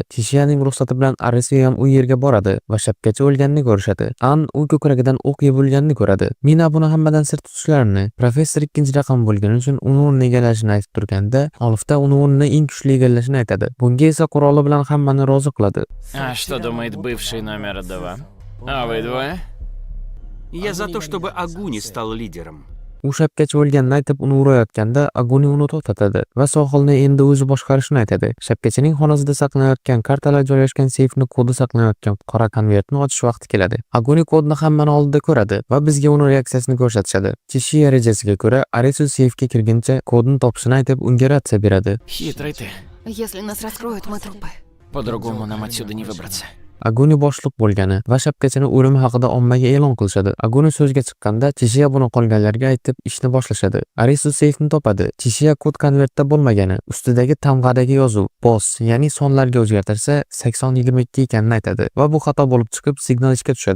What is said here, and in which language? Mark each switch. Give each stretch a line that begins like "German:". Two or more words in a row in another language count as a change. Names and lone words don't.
Uzbek: Tishiyaning ruxsati bilan Arisu ham u yerga boradi va shapkachi o'lganini ko'rishadi. An u ko'kragidan o'q yeb o'lganini ko'radi. Mina buni hammadan sir tutishlarini, professor ikkinchi raqam bo'lgani uchun uni o'rniga egallashini aytib turganda, Olifta uni o'rnini eng kuchli egallashini aytadi. Bunga esa quroli bilan hammani rozi qiladi.
Russian: А что думает бывший номер 2? А вы двое? Я за то, чтобы Агуни стал лидером.
Uzbek: U shapkachi o'lganini aytib uni urayotganda Aguni uni to'xtatadi va sohilni endi o'zi boshqarishini aytadi. Shapkachining xonasida saqlanayotgan kartalar joylashgan seyfni kodi saqlanayotgan qora konvertni ochish vaqti keladi. Aguni kodni hammani oldida ko'radi va bizga uni reaksiyasini ko'rsatishadi. Tishiya rejasiga ko'ra Arisu seyfga kirguncha kodni topishini aytib unga ratsiya beradi.
Russian: Хитрый ты. Если нас раскроют, мы трупы. По-другому нам отсюда не выбраться.
Uzbek: Aguni boshliq bo'lgani va shapkachini o'limi haqida ommaga e'lon qilishadi. Aguni so'zga chiqqanda Tishiya buni qolganlarga aytib ishni boshlashadi. Arisu seyfni topadi. Tishiya kod konvertda bo'lmagani, ustidagi tamg'adagi yozuv boss, ya'ni sonlarga o'zgartirsa 8022 ekanini aytadi va bu xato bo'lib chiqib signal ishga tushadi.